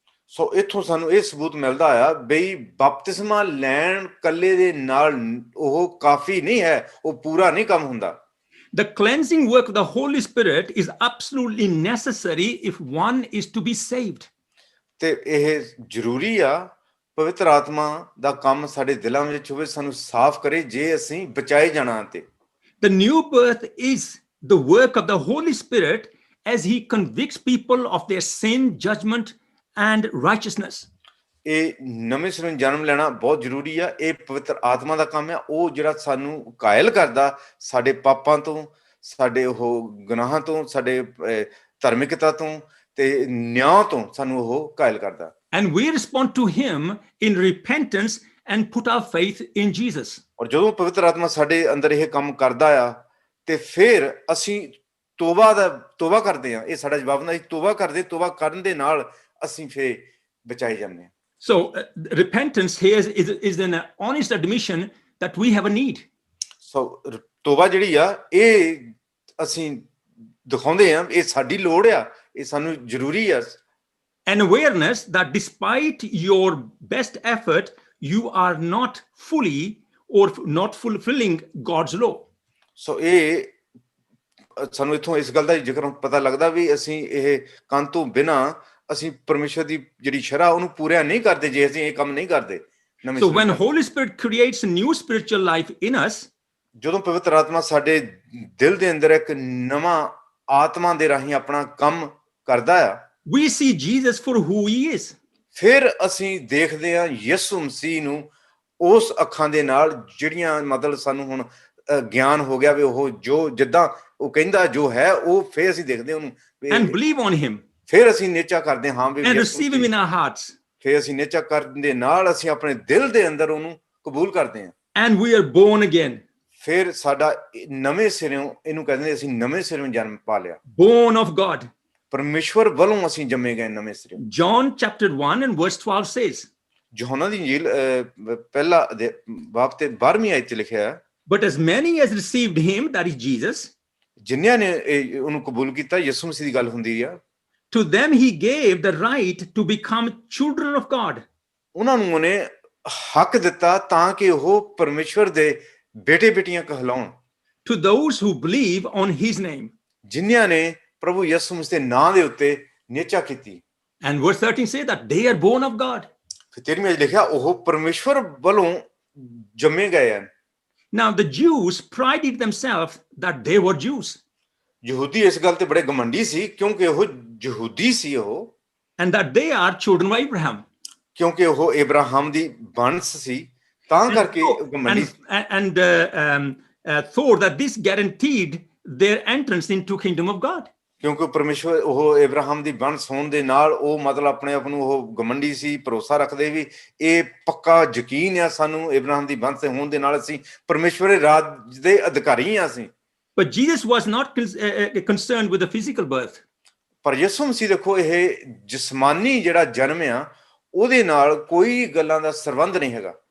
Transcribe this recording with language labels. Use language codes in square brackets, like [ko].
[pa] ਸੋ ਇੱਥੋਂ ਸਾਨੂੰ ਇਹ ਸਬੂਤ ਮਿਲਦਾ ਆ ਬਈ ਬਪਤਿਸਮਾ ਲੈਣ ਕੱਲੇ ਦੇ ਨਾਲ ਉਹ ਕਾਫੀ ਨਹੀਂ ਹੈ, ਉਹ ਪੂਰਾ ਨਹੀਂ ਕੰਮ ਹੁੰਦਾ। [en] The cleansing work of the Holy Spirit is absolutely necessary if one is to be saved. [pa] ਤੇ ਇਹ ਜ਼ਰੂਰੀ ਆ ਪਵਿੱਤਰ ਆਤਮਾ ਦਾ ਕੰਮ ਸਾਡੇ ਦਿਲਾਂ ਵਿੱਚ ਹੋਵੇ, ਸਾਨੂੰ ਸਾਫ਼ ਕਰੇ ਜੇ ਅਸੀਂ ਬਚਾਏ ਜਾਣਾ। ਤੇ [en] The new birth is the work of the Holy Spirit as he convicts people of their sin, judgment and righteousness. [pa] ਇਹ ਨਵੇਂ ਸਿਰੋਂ ਜਨਮ ਲੈਣਾ ਬਹੁਤ ਜ਼ਰੂਰੀ ਆ। ਇਹ ਪਵਿੱਤਰ ਆਤਮਾ ਦਾ ਕੰਮ ਆ, ਉਹ ਜਿਹੜਾ ਸਾਨੂੰ ਕਾਇਲ ਕਰਦਾ ਸਾਡੇ ਪਾਪਾਂ ਤੋਂ, ਸਾਡੇ ਉਹ ਗੁਨਾਹਾਂ ਤੋਂ, ਸਾਡੇ ਧਾਰਮਿਕਤਾ ਤੋਂ ਤੇ ਨਿਆਂ ਤੋਂ ਸਾਨੂੰ ਉਹ ਕਾਇਲ ਕਰਦਾ। [en] And we respond to him in repentance and put our faith in Jesus. [pa] ਔਰ ਜਦੋਂ ਪਵਿੱਤਰ ਆਤਮਾ ਸਾਡੇ ਅੰਦਰ ਇਹ ਕੰਮ ਕਰਦਾ ਆ ਤੇ ਫਿਰ ਅਸੀਂ ਤੋਬਾ ਕਰਦੇ ਆ। ਇਹ ਸਾਡਾ ਜਵਾਬ ਨਾਲ ਤੋਬਾ ਕਰਨ ਦੇ ਨਾਲ ਅਸੀਂ ਫਿਰ ਬਚਾਏ ਜਾਂਦੇ ਆ। [en] So repentance here is an honest admission that we have a need. [pa] ਸੋ ਤੋਬਾ ਜਿਹੜੀ ਆ ਇਹ ਅਸੀਂ ਦਿਖਾਉਂਦੇ ਆ ਇਹ ਸਾਡੀ ਲੋੜ ਆ, ਇਹ ਸਾਨੂੰ ਜ਼ਰੂਰੀ ਆ। [en] An awareness that despite your best effort, you are not fully or not fulfilling God's law. [pa] ਸੋ ਇਹ ਸਾਨੂੰ ਇੱਥੋਂ ਇਸ ਗੱਲ ਦਾ ਜ਼ਿਕਰ ਪਤਾ ਲੱਗਦਾ ਵੀ ਅਸੀਂ ਇਹ ਕੰਨ ਤੋਂ ਬਿਨਾਂ ਅਸੀਂ ਪਰਮੇਸ਼ਰ ਦੀ ਜਿਹੜੀ ਸ਼ਰ੍ਹਾ ਉਹਨੂੰ ਪੂਰਾ ਨਹੀਂ ਕਰਦੇ ਜੇ ਅਸੀਂ ਇਹ ਕੰਮ ਨਹੀਂ ਕਰਦੇ। [en] So when Holy Spirit creates a new spiritual life in us, [pa] ਜਦੋਂ ਪਵਿੱਤਰ ਆਤਮਾ ਸਾਡੇ ਦਿਲ ਦੇ ਅੰਦਰ ਇੱਕ ਨਵਾਂ ਆਤਮਾ ਦੇ ਰਾਹੀਂ ਆਪਣਾ ਕੰਮ ਕਰਦਾ ਆ, [en] we see Jesus for who he is. [pa] ਫਿਰ ਅਸੀਂ ਦੇਖਦੇ ਹਾਂ ਯਿਸੂ ਮਸੀਹ ਨੂੰ ਉਸ ਅੱਖਾਂ ਦੇ ਨਾਲ ਜਿਹੜੀਆਂ ਮਤਲਬ ਸਾਨੂੰ ਹੁਣ ਗਿਆਨ ਹੋ ਗਿਆ ਵੀ ਉਹ ਜੋ ਜਿੱਦਾਂ ਉਹ ਕਹਿੰਦਾ ਜੋ ਹੈ ਉਹ ਫਿਰ ਅਸੀਂ ਦੇਖਦੇ ਉਹਨੂੰ [en] And believe on him. [pa] ਫਿਰ ਅਸੀਂ ਨਿਚਾ ਕਰਦੇ ਹਾਂ ਵੀ [en] And receive him in our hearts. [pa] ਫਿਰ ਅਸੀਂ ਨਿਚਾ ਕਰਨ ਦੇ ਨਾਲ ਅਸੀਂ ਆਪਣੇ ਦਿਲ ਦੇ ਅੰਦਰ ਉਹਨੂੰ ਕਬੂਲ ਕਰਦੇ ਹਾਂ। [en] And we are born again. [pa] ਫਿਰ ਸਾਡਾ ਨਵੇਂ ਸਿਰਿਓਂ ਇਹਨੂੰ ਕਹਿੰਦੇ ਅਸੀਂ ਨਵੇਂ ਸਿਰਿਓਂ ਜਨਮ ਪਾ ਲਿਆ। [en] Born of God. [pa] ਪਰਮੇਸ਼ਵਰ ਵੱਲੋਂ ਅਸੀਂ ਜੰਮੇ ਗਏ ਨਵੇਂ ਸਿਰਿਓਂ। [en] John chapter 1 and verse 12 says, [pa] ਯੋਹਨਾ ਦੀ ਇੰਜੀਲ ਪਹਿਲਾ ਬਾਬ ਤੇ 12ਵੀਂ ਆਇਤ 'ਚ ਲਿਖਿਆ ਹੈ, [en] but as many as received him, that is Jesus, [pa] ਜਿਨ੍ਹਾਂ ਨੇ ਉਹਨੂੰ ਕਬੂਲ ਕੀਤਾ, ਯਿਸੂ ਮਸੀਹ ਦੀ ਗੱਲ ਹੁੰਦੀ ਆ, [en] to them he gave the right to become children of God. [pa] ਉਹਨਾਂ ਨੂੰ ਉਹਨੇ ਹੱਕ ਦਿੱਤਾ ਤਾਂ ਕਿ ਉਹ ਪਰਮੇਸ਼ਵਰ ਦੇ ਬੇਟੇ ਬੇਟੀਆਂ ਕਹਿਲਾਉਣ। [en] To those who believe on his name. [pa] ਜਿਨ੍ਹਾਂ ਨੇ ਪ੍ਰਭੂ ਯਿਸੂ ਮਸੀਹ ਦੇ ਨਾਂ ਦੇ ਉੱਤੇ ਨਿਚਾ ਕੀਤੀ। [en] And verse 13 says that they are born of God. [pa] ਫਿਰ 13ਵੀਂ ਵਿੱਚ ਲਿਖਿਆ ਉਹ ਪਰਮੇਸ਼ਵਰ ਵੱਲੋਂ ਜੰਮੇ ਗਏ ਹਨ। [en] Now the Jews prided themselves that they were Jews. [pa] ਯਹੂਦੀ ਇਸ ਗੱਲ ਤੇ ਬੜੇ ਘਮੰਡੀ ਸੀ ਕਿਉਂਕਿ ਉਹ ਯਹੂਦੀ ਸੀ ਉਹ, [en] and that they are children of Abraham. [pa] ਕਿਉਂਕਿ ਉਹ ਇਬਰਾਹਿਮ ਦੀ ਵੰਸ਼ ਸੀ ਤਾਂ ਕਰਕੇ ਘਮੰਡੀ [en] and thought that this guaranteed their entrance into kingdom of God. [pa] ਕਿਉਂਕਿ ਪਰਮੇਸ਼ਵਰ ਉਹ ਇਬਰਾਹਿਮ ਦੀ ਵੰਸ਼ ਹੋਣ ਦੇ ਨਾਲ ਉਹ ਮਤਲਬ ਆਪਣੇ ਆਪ ਨੂੰ ਉਹ ਘਮੰਡੀ ਸੀ, ਭਰੋਸਾ ਰੱਖਦੇ ਵੀ ਇਹ ਪੱਕਾ ਯਕੀਨ ਆ ਸਾਨੂੰ ਇਬਰਾਹਿਮ ਦੀ ਵੰਸ਼ ਹੋਣ ਦੇ ਨਾਲ ਅਸੀਂ ਪਰਮੇਸ਼ਵਰ ਦੇ ਰਾਜ ਦੇ ਅਧਿਕਾਰੀ ਆ ਅਸੀਂ। [en] But Jesus was not concerned with the physical birth. [pa] ਪਰ ਯਿਸੂ ਮਸੀਹ ਦੇਖੋ ਇਹ ਜਿਸਮਾਨੀ ਜਿਹੜਾ ਜਨਮ ਆ ਉਹਦੇ ਨਾਲ ਕੋਈ ਗੱਲਾਂ ਦਾ ਸੰਬੰਧ ਨਹੀਂ ਹੈਗਾ।